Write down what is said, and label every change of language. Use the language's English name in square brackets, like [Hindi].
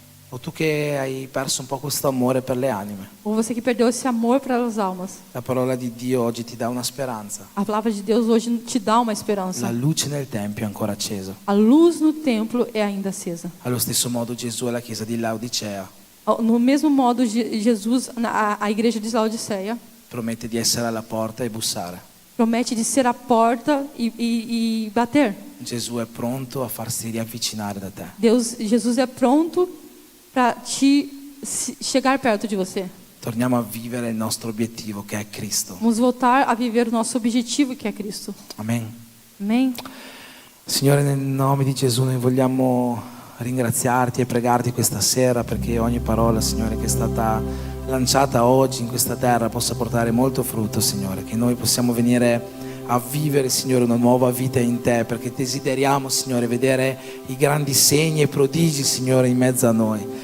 [Italian] o tu che hai perso un po' questo amore per le anime. [Portuguese] Ou você que perdeu esse amor para as almas. [Italian] La parola di Dio oggi ti dà una speranza. [Portuguese] A palavra de Deus hoje te dá uma esperança. [Italian] La luce nel tempio è ancora accesa. [Portuguese] A luz no templo é ainda acesa. [Italian] Allo stesso modo Gesù alla chiesa di Laodicea [Portuguese] No mesmo modo, Jesus, a igreja de Laodiceia, [Italian] promette di essere alla porta e bussare. [Portuguese] promete de ser a porta e bater. [Italian] Gesù è pronto a farsi riavvicinare da te. [Portuguese] Jesus é pronto para chegar perto de você. [Italian] Torniamo a vivere il nostro obiettivo che è Cristo. [Portuguese] Vamos voltar a viver o nosso objetivo, que é Cristo. [Italian] Amen. [Portuguese] Amém? [Italian] Signore, nel nome di Gesù noi vogliamo ringraziarti e pregarti questa sera perché ogni parola, Signore, che è stata lanciata oggi in questa terra possa portare molto frutto, Signore, che noi possiamo venire a vivere, Signore, una nuova vita in Te, perché desideriamo, Signore, vedere i grandi segni e prodigi, Signore, in mezzo a noi.